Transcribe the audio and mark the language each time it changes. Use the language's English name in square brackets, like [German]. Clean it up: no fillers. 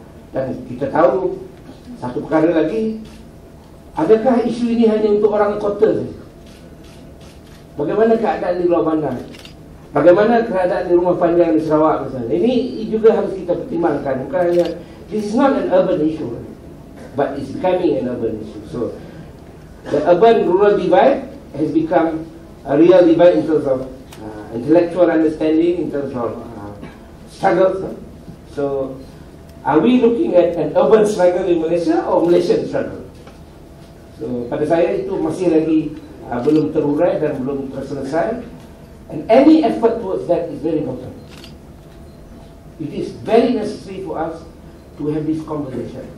[Malay] Dan kita tahu satu perkara lagi, adakah isu ini hanya untuk orang kota saja? Bagaimana keadaan di luar bandar? Bagaimana keadaan di rumah panjang di Sarawak misalnya? Ini juga harus kita pertimbangkan. Bukan hanya, [English] this is not an urban issue, but it's becoming an urban issue. So the urban-rural divide has become a real divide in terms of intellectual understanding, in terms of struggles. So are we looking at an urban struggle in Malaysia or Malaysian struggle? [Malay] So pada saya itu masih lagi belum terurai dan belum terselesai. [English] And any effort towards that is very important. It is very necessary for us to have this conversation.